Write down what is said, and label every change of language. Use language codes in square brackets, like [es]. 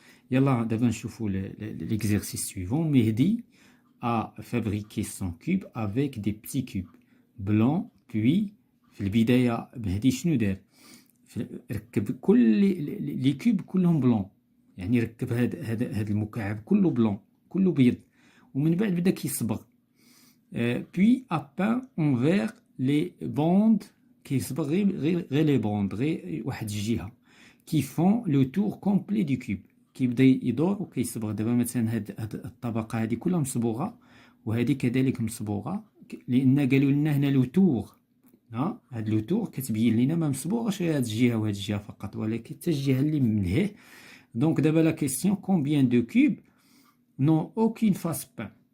[ar] يلا دابا نشوفوا [fr] l'exercice suivant. Mehdi a fabriqué son cube avec des petits cubes blancs. Puis, [ar] في البداية مهدي شنو دار؟ ركب كل لي كوب كلهم بلون، يعني ركب هاد المكعب كله بلون، كله بيض، ومن بعد بدا كيصبغ. [fr] Puis a peint en vert les bandes [ar] كيصبغ غير لي بوند، غير واحد الجهة [fr] qui font le tour complet du cube. [ar] كيبدا يدور وكيصبغ. دابا مثلا هاد الطبقة هادي كلها مصبوغة، وهذه كذلك مصبوغة، لأن قالوا لنا هنا لو تور. هاد لو تور كتبين لنا ما مصبوغاش غير هاد الجهة وهاد الجهة فقط، ولكن حتى الجهة اللي من لهيه. دونك دابا لا كيسيون كومبيان دو كوب نون اوكين فاس بان.